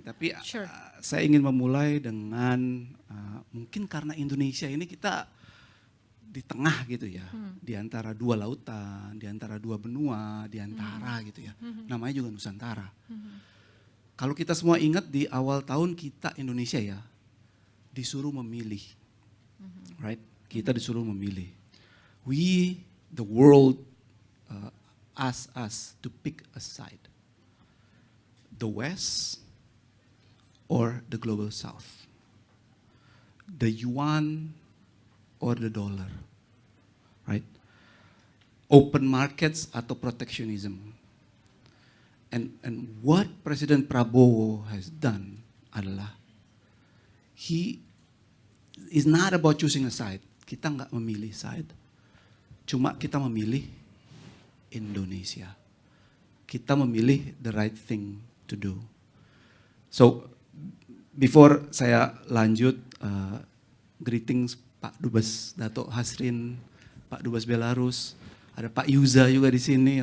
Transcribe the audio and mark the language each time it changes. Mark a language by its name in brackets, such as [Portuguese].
[Indonesian] Tapi saya ingin memulai dengan mungkin karena Indonesia ini kita di tengah gitu ya, di antara 2 lautan, di antara 2 benua, di antara gitu ya. Namanya juga Nusantara. Kalau kita semua ingat di awal tahun kita Indonesia ya disuruh memilih, right? Kita disuruh memilih. [English] We, the world, ask us to pick a side, the West or the global South, the yuan or the dollar, right? Open markets atau protectionism. And what President Prabowo has done adalah he is not about choosing a side. [Indonesian] Kita nggak memilih side, cuma kita memilih Indonesia. Kita memilih [English] the right thing to do. So, before [Indonesian] saya lanjut, [English] greetings [Indonesian] Pak Dubes Dato Hasrin, Pak Dubes Belarus, ada Pak Yuza juga di sini.